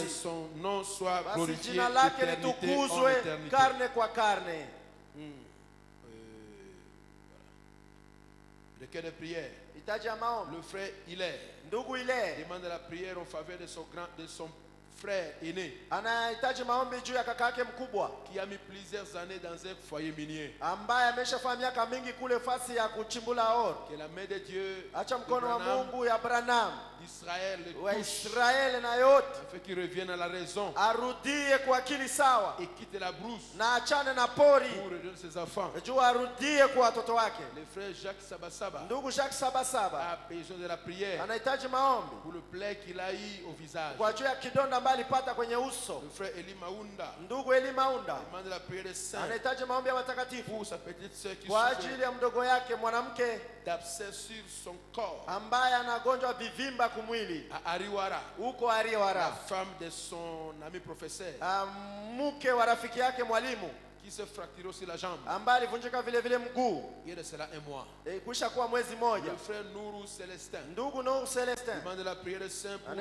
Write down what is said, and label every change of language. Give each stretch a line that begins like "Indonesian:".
French: Que son nom soit glorifié.
Swahili: Jina lake litukuzwe karne kwa karne.
French: Requête de prière. Le frère Hilaire demande la prière en faveur de son frère aîné
Swahili: anahitaji maombi juu ya kaka yake mkubwa
French: qui a mis plusieurs années dans un foyer minier,
Swahili: ambaye ameshafanya miaka mingi kule fasi ya kuchimbula oro.
French: Que la main de Dieu,
Swahili: acha mkono wa Mungu ya Branham
French: d'Israël
Swahili: wa Israeli na yote
French: afin qu'il revienne à la raison,
Swahili: arudie kwa akili sawa
French: et quitte la brousse
Swahili: na achane na pori
French: pour redonner ses enfants.
Swahili: Juu arudie kwa watoto wake.
French: Le frère Jacques Sabasaba,
Swahili: ndugu Jacques Sabasaba
French: a besoin de la prière
Swahili: anahitaji maombi
French: pour le plaie qu'il a eu au visage,
Swahili: kwa juu ya kidonda ambaye alipata kwenye uso.
French: Le frère Eli Maunda,
Swahili: ndugu Eli Maunda
French: demande la prière des saints
Swahili: anahitaji maombi ya watakatifu
French: pour sa petite sœur qui
Swahili: kwa ajili ya mdogo yake mwanamke
French: d'abcès sur son corps,
Swahili: ambaye anagonjwa vivimba kumwili
French: à Ariwara,
Swahili: huko Ariwara,
French: la femme de son ami professeur,
Swahili: mke wa rafiki yake mwalimu
French: qui se fracturé aussi la jambe,
Swahili: ambaye alivunjika vile vile mguu.
French: Il y a de cela un mois.
Swahili: Kuisha kuwa mwezi moja.
French: Le frère Nourou Célestin,
Swahili: ndugu Nourou Célestin
French: demande la prière des saints pour le